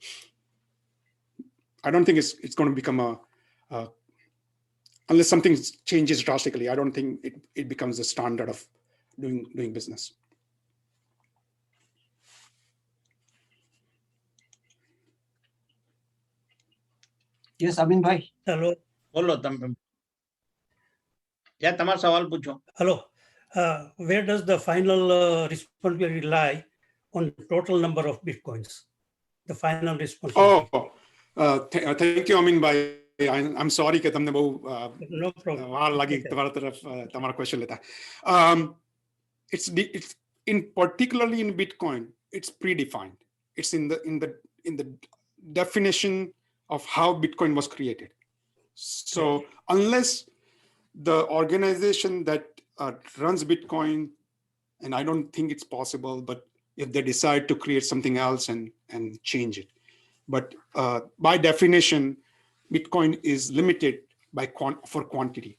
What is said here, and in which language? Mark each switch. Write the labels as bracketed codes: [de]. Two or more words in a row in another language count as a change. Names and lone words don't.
[en] I don't think it's going to become unless something changes drastically, I don't think it becomes the standard of doing business. Yes, Amin bhai. Hello. [gu] બોલો તમે. તમારો સવાલ પૂછો. [en] Hello. Where does the final responsibility lie on the total number of Bitcoins? The final responsibility. Thank you, Amin bhai. I'm sorry [gu] કે તમને બહુ [en] No problem. [gu] વાર લાગી તમારા તરફ તમારા question લેતા. [en] It's in particularly in Bitcoin, it's predefined. It's in the definition of how Bitcoin was created. So unless the organization that runs Bitcoin, and I don't think it's possible, but if they decide to create something else and change it, but by definition, Bitcoin is limited for quantity.